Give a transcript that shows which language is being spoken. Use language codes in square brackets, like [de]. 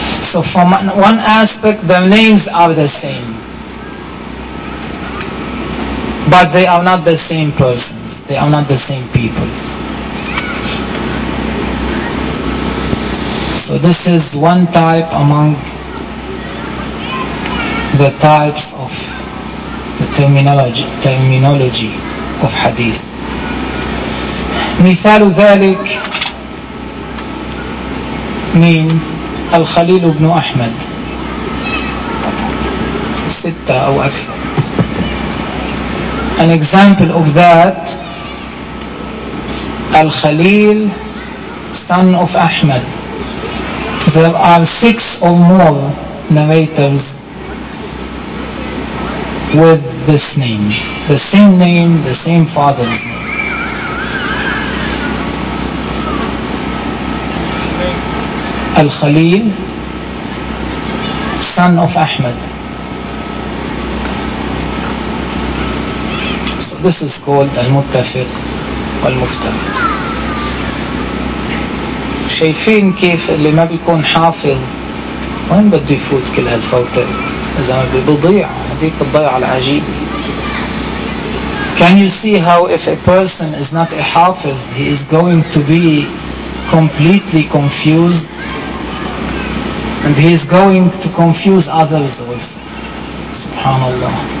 [en] So from one aspect, their names are the same, but they are not the same person, they are not the same people. So this is one type among the types of the terminology of hadith. [ar] مثال ذلك من الخليل بن أحمد ستة أو أكثر. [en] An example of that, الخليل son of أحمد. There are six or more narrators with this name, the same father. Al-Khalil, son of Ahmed. So this is called Al-Muttafiq Al-Muftariq. [ar] شايفين كيف اللي ما بيكون حافظ وين بده يفوت كل هالفوتر إذا ما بيضيع هذيك الضيعة العجيبة. [en] Can you see how if a person is not a حافظ he is going to be completely confused and he is going to confuse others with. [ar] سبحان الله.